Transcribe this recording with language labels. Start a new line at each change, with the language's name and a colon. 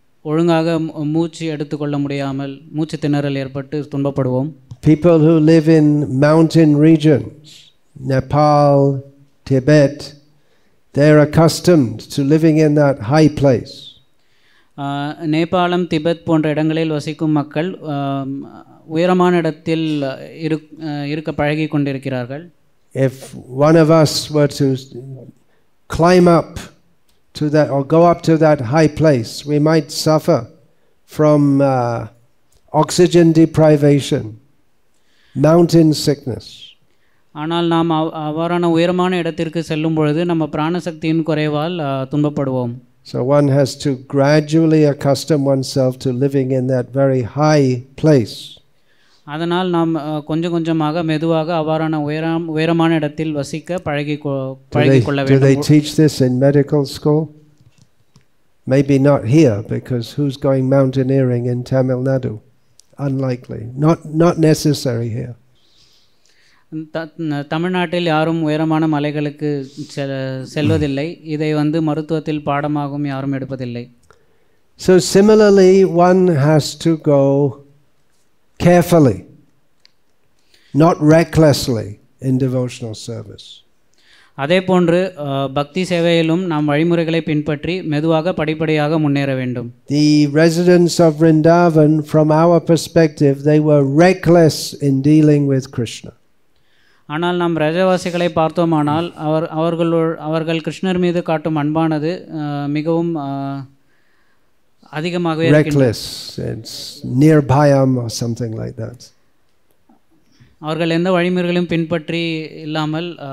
Tamil: ஒழுங்காக மூச்சு எடுத்துக்கொள்ள முடியாமல் மூச்சு திணறல் ஏற்பட்டு துன்பப்படுவோம்.
English: People who live in mountain regions, Nepal, Tibet, they're accustomed to living in that high place.
Tamil: Nepal Tibet போன்ற இடங்களில் வசிக்கும் மக்கள் உயரமான இடத்தில் இருக்க பழகி கொண்டிருக்கிறார்கள்.
English: If one of us were to climb up to that or go up to that high place, we might suffer from oxygen deprivation, mountain sickness.
Tamil: ஆனால் நாம் அவ்வாறான உயரமான இடத்திற்கு செல்லும் பொழுது நம்ம பிராணசக்தியின் குறைவால் துன்பப்படுவோம்.
English: So one has to gradually accustom oneself to living in that very high place.
Tamil: அதனால் நாம் கொஞ்சம் கொஞ்சமாக மெதுவாக அவ்வாறான உயரமான இடத்தில் வசிக்க பழகிக்கொள்ள வேண்டும்.
English: Do they teach this in medical school? Maybe not here, because who's going mountaineering in Tamil Nadu? Unlikely. Not necessary here.
Tamil: தமிழ்நாட்டில் யாரும் உயரமான மலைகளுக்கு செல்வதில்லை. இதை மருத்துவத்தில் பாடமாகவும் யாரும் எடுப்பதில்லை.
English: So similarly, one has to go carefully, not recklessly, in devotional service.
Tamil: அதே போன்று பக்தி சேவையிலும் நாம் வழிமுறைகளை பின்பற்றி மெதுவாக படிப்படியாக முன்னேற வேண்டும்.
English: The residents of Vrindavan, from our perspective, they were reckless in dealing with Krishna.
Tamil: ஆனால் நாம் ரஜவாசிகளை பார்த்தோமானால் அவர்கள் கிருஷ்ணர் மீது காட்டும் அன்பானது மிகவும் அதிகமாகவே
English: reckless, it's near bhayam or something like that.
Tamil: அவர்கள் எந்த வழிமுறைகளையும் பின்பற்றி இல்லாமல்